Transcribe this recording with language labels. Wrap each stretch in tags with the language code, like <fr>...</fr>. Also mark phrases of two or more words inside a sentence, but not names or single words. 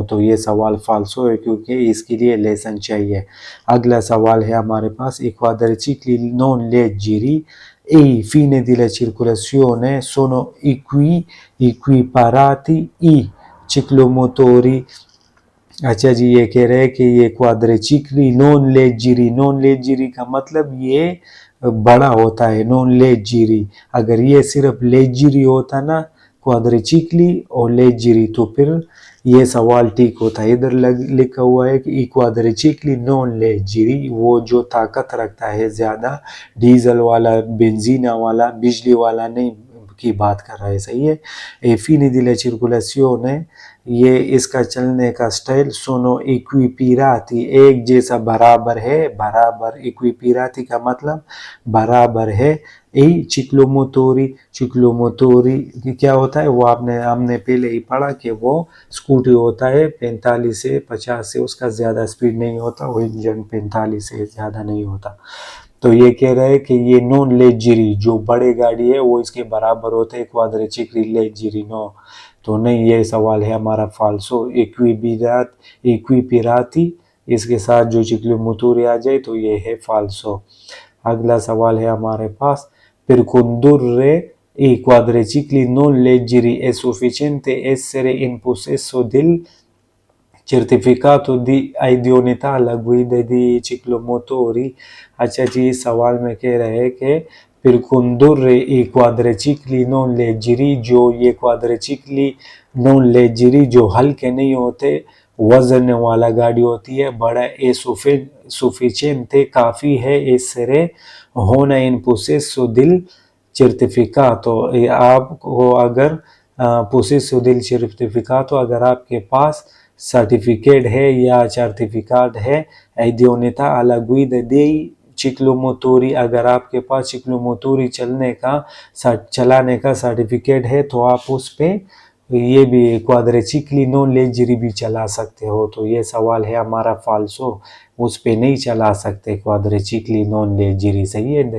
<hi>तो ये सवाल फाल्सो है क्योंकि इसके लिए लाइसेंस चाहिए। अगला सवाल है हमारे पास,</hi> <it>quadricicli non leggeri e i fini della circolazione sono equiparati i ciclomotori।</it> <hi>अच्छा जी, ये कह रहे हैं कि ये</hi> <it>quadricicli non leggeri</it> <hi>का मतलब ये बड़ा होता है,</hi> <it>non leggeri.</it> <hi>अगर ये सिर्फ लेजिरी होता ना, क्वाड्रिचिकली और लेजिरी, तो फिर ये सवाल ठीक होता है। इधर लिखा हुआ है कि</hi> <it>quadricicli non leggeri,</it> <hi>वो जो ताकत रखता है ज्यादा, डीजल वाला, बेंजीना वाला, बिजली वाला नहीं की बात कर रहा है, सही है।</hi> <it>ए fine della circolazione,</it> <hi>ये इसका चलने का स्टाइल,</hi> <it>sono equiparati,</it> <hi>एक जैसा बराबर है, बराबर, इक्विपिराती का मतलब बराबर है। ए चिक्लोमोटोरी क्या होता है वो हमने पहले ही पढ़ा कि वो स्कूटी होता है, 45 से 50 से उसका ज्यादा स्पीड नहीं होता, वो इंजन 45 से ज्यादा नहीं होता। तो ये कह रहे हैं कि ये</hi> <it>non leggeri,</it> <hi>जो बड़े गाड़ी है वो इसके बराबर होते हैं,</hi> <it>quadricicli leggeri</it> <hi>नो। तो नहीं, ये सवाल है हमारा फाल्सो।</hi> <it>equiparati,</it> <hi>इसके साथ जो चिक्लोमोटोरी आ जाए तो ये है फाल्सो। अगला सवाल है हमारे पास,</hi> <it>per condurre i quadricicli non leggeri è sufficiente essere in possesso del certificato di idoneità alla guida di ciclomotori।</it> <hi>अच्छा जी, इस सवाल में कह रहे हैं कि</hi> <it>per condurre i quadricicli non leggeri,</it> <hi>जो ये</hi> <it>quadricicli non</it> <hi>लेजरी, जो हल्के नहीं होते, वजन वाला गाड़ी होती है, बड़ा ए sufficiente काफी है,</hi> <it>essere होना, in possesso del certificato,</it> <hi>आपको अगर</hi> <it>possesso del certificato,</it> <hi>अगर आपके पास सर्टिफिकेट है या सर्टिफिकेट है,</hi> <it>idoneità alla guida dei चिक्लोमोटोरी,</it> <hi>अगर आपके पास चिक्लोमोटोरी चलाने का सर्टिफिकेट है तो आप उस पे ये भी</hi> <it>quadricicli non leggeri</it> <hi>भी चला सकते हो। तो ये सवाल है हमारा फाल्सो, उस पे नहीं चला सकते</hi> <it>quadricicli non leggeri,</it> <hi>सही है।</hi>